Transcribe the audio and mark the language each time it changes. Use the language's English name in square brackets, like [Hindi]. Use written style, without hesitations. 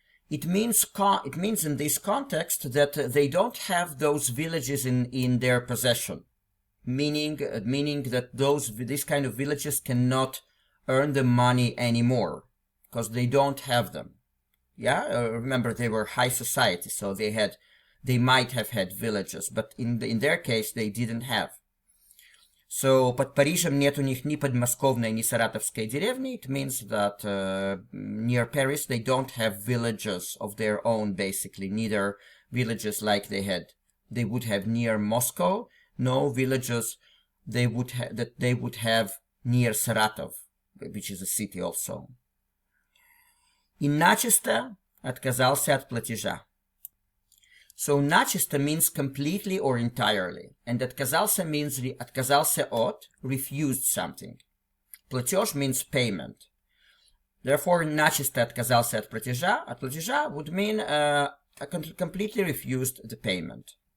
[English] It means in this context that they don't have those villages in their possession, meaning that these kind of villages cannot earn the money anymore because they don't have them. Yeah, remember they were high society, so they might have had villages, but in their case they didn't have. [Russian] So под Парижем нет у них ни подмосковной, ни саратовской деревни. [English] It means that near Paris they don't have villages of their own, basically, neither villages like they would have near Moscow, no villages that they would have near Saratov, which is a city also. [Russian] И начисто отказался от платежа. [English] So начисто means completely or entirely, and отказался means [Russian] отказался от, [English] refused something. Платеж means payment. Therefore, [Russian] начисто отказался от платежа [English] would mean completely refused the payment.